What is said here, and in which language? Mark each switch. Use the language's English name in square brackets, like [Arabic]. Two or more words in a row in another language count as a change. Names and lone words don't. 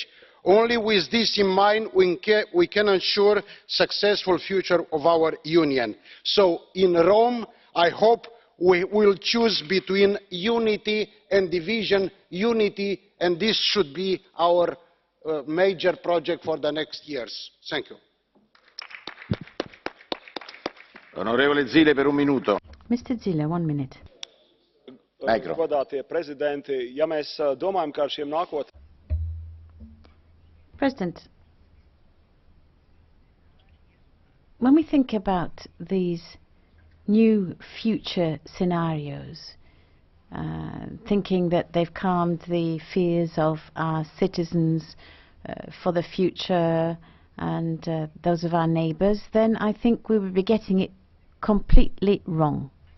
[English] Only with this in mind we can ensure successful future of our Union. So in Rome, I hope we will choose between unity and division. Unity, and this should be our major project for the next years. Thank you. [Italian] Onorevole Zile per un minuto. [English] Mr. Zile, 1 minute. [Latvian] Godātie prezidenti, ja mēs domājam, kā ar šiem [English] President, when we think about these new future scenarios, thinking that they've calmed the fears of our citizens for the future and those of our neighbours, then I think we would be getting it completely wrong.